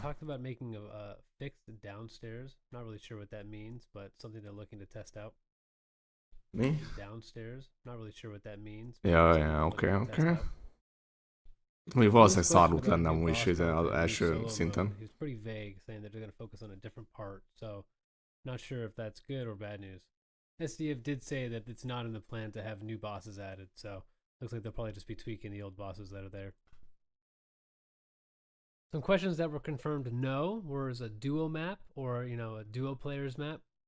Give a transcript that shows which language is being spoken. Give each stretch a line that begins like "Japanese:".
English: talked about making a fixed downstairs. Not really sure what that means, but something they're looking to test out.
Hungarian: Mi?
English: Downstairs. Not really sure what that means.
Hungarian: Ja, oké. Mondjuk valószínűleg szarlut lenne amúgy is az első szinten.
English: He was pretty vague, saying that they're going to focus on a different part, so not sure if that's good or bad news. SDF did say that it's not in the plan to have new bosses added, so looks like they'll probably just be tweaking the old bosses that are there. Some questions that were confirmed no was a duo map or, a duo players map.